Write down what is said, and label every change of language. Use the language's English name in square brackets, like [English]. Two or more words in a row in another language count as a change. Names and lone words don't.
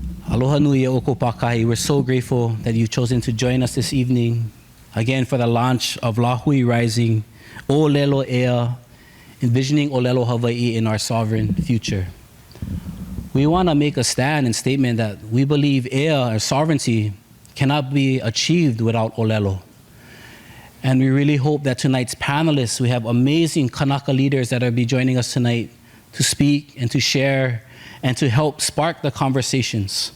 [Hawaiian] Aloha nui e oko pakahi. [English] We're so grateful that you've chosen to join us this evening, again for the launch of Lāhui Rising, [Hawaiian] ʻŌlelo ea, [English] Envisioning ʻŌlelo Hawaiʻi in our sovereign future. We want to make a stand and statement that we believe ea, our sovereignty, cannot be achieved without ʻŌlelo. And we really hope that tonight's panelists, we have amazing Kanaka leaders that will be joining us tonight to speak and to share and to help spark the conversations.